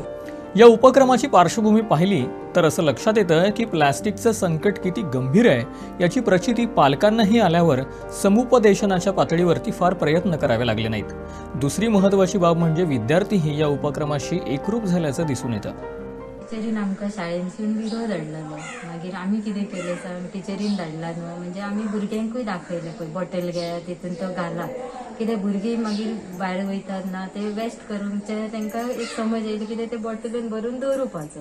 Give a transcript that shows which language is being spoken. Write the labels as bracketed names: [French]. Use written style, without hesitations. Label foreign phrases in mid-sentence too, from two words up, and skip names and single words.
[Marathi] या उपक्रमाची पार्श्वभूमी पाहिली तर असं लक्षात येतं की प्लॅस्टिकचं संकट किती गंभीर आहे याची प्रचिती पालकांनाही आल्यावर समुपदेशनाच्या पातळीवरती फार प्रयत्न करावे लागले नाहीत. दुसरी महत्त्वाची बाब म्हणजे विद्यार्थीही या उपक्रमाशी एकरूप झाल्याचं दिसून येतं. [Konkani] टिचरीन आमकां शाळेंतसून व्हिडिओ धाडलेलो, मागीर आमी कितें केलें सांग, टिचरीन धाडला न्हू, म्हणजे आमी भुरग्यांकूय दाखयलें पळय बॉटल घेयात तितून तो घालात, कित्याक भुरगीं मागीर भायर वयतात ना ते वेस्ट करूंकचे, तांकां एक समज येयली कितें ते बॉटलीन भरून दवरुपाचो.